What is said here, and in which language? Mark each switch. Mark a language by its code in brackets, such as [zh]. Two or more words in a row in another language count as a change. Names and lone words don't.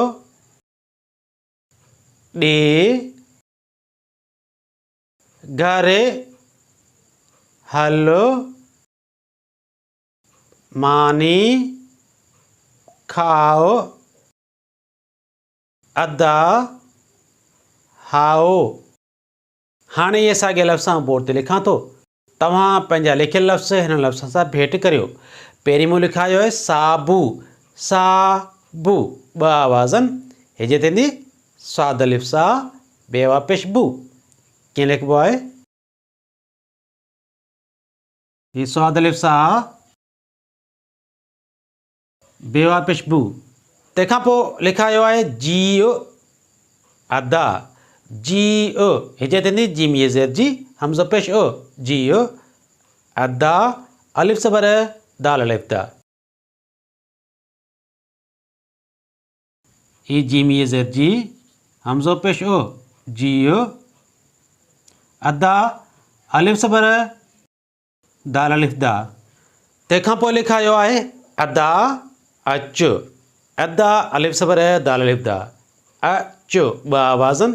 [sd] ॾे घरे हलो मानी खाओ अदा हाओ। हाणे इहे साॻिया लफ़्ज़ आउं बोर्ड ते लिखां थो। तव्हां पंहिंजा लिखियल लफ़्ज़ हिन लफ़्ज़ सां भेट करियो। पहिरीं मूं लिखायो आहे साबू, साबू, ॿ आवाज़नि। हिजे थींदी स्वाद अलिफ सा, बेवा पेश बू। कीअं लिखिबो आहे? ही स्वाद अलिफ सा, बेवा पेश बू। तंहिंखां पोइ लिखायो आहे जियो अदा, जियो, हिजे थींदी जीम ये ज़ेर जी, हमज़ो पेश ओ, जियो अदा, अलिफ ज़बर दाल अलिफ दा। ही जीम ये ज़ेर जी, हमज़ो पेश ओ, जियो अदा, अलिफ ज़बर दाल अलिफ दा। तंहिंखां पोइ लिखायो आहे अदा अचो, अदा अलिफ ज़बर दाल अलिफ दा, अचो, ॿ आवाज़नि।